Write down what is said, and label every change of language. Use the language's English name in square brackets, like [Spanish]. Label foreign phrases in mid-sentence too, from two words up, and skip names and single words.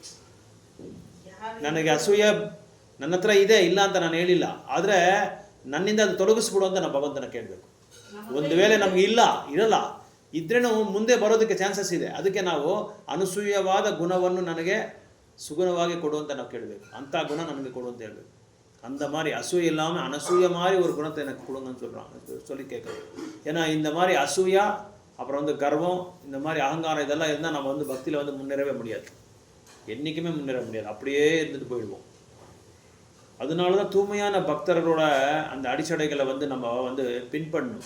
[Kannada] ನನಗೆ ಅಸೂಯೆ ನನ್ನ ಹತ್ರ ಇದೆ, ಇಲ್ಲ ಅಂತ ನಾನು ಹೇಳಿಲ್ಲ, ಆದರೆ ನನ್ನಿಂದ ಅದು ತೊಲಗಿಸ್ಬಿಡು ಅಂತ ನಾನು ಭಗವಂತನ ಕೇಳಬೇಕು. ಒಂದು ವೇಳೆ ನಮಗೆ ಇರಲ್ಲ ಇದ್ರೇನು ಮುಂದೆ ಬರೋದಕ್ಕೆ ಚಾನ್ಸಸ್ ಇದೆ. ಅದಕ್ಕೆ ನಾವು ಅನಸೂಯವಾದ ಗುಣವನ್ನು ನನಗೆ ಸುಗುಣವಾಗಿ ಕೊಡು ಅಂತ ನಾವು ಕೇಳಬೇಕು. ಅಂಥ ಗುಣ ನನಗೆ ಕೊಡು ಅಂತ ಹೇಳಬೇಕು. [Tamil] அந்த மாதிரி அசூயா இல்லாமல் அனசூய மாதிரி ஒரு குணத்தை எனக்கு கொடுங்கன்னு சொல்கிறாங்க, சொல்லி கேட்குறோம். ஏன்னா இந்த மாதிரி அசூயா, அப்புறம் வந்து கர்வம், இந்த மாதிரி அகங்காரம் இதெல்லாம் இருந்தால் நம்ம வந்து பக்தியில் வந்து முன்னேறவே முடியாது, என்றைக்குமே முன்னேற முடியாது, அப்படியே இருந்துட்டு போயிடுவோம். அதனால தான் தூய்மையான பக்தர்களோட அந்த அடிச்சடைகளை வந்து நம்ம வந்து பின்பற்றணும்.